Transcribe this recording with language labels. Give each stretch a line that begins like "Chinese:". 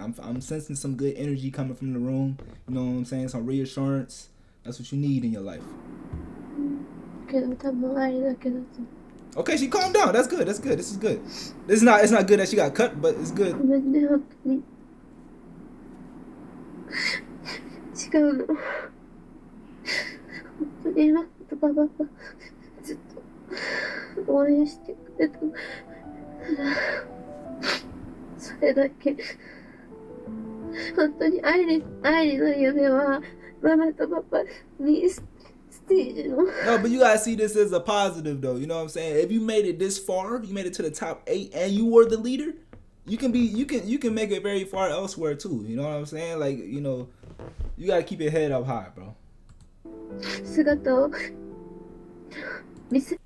English: I'm sensing some good energy coming from the room. You know what I'm saying? Some reassurance. That's what you need in your life. Okay, she calmed down. That's good. This is good. It's not good that she got cut, but it's good.
Japanese: 違うの。本当にママとパパがずっと応援してくれたの。それだけ。本当に愛理の夢はママとパパにステージの。
English: No, but you gotta see this as a positive though. You know what I'm saying? If you made it this far, you made it to the top 8, and you were the leader. you can make it very far elsewhere too. You know what I'm saying? Like, you know, you gotta keep your head up high, bro.
Japanese: 姿を見せ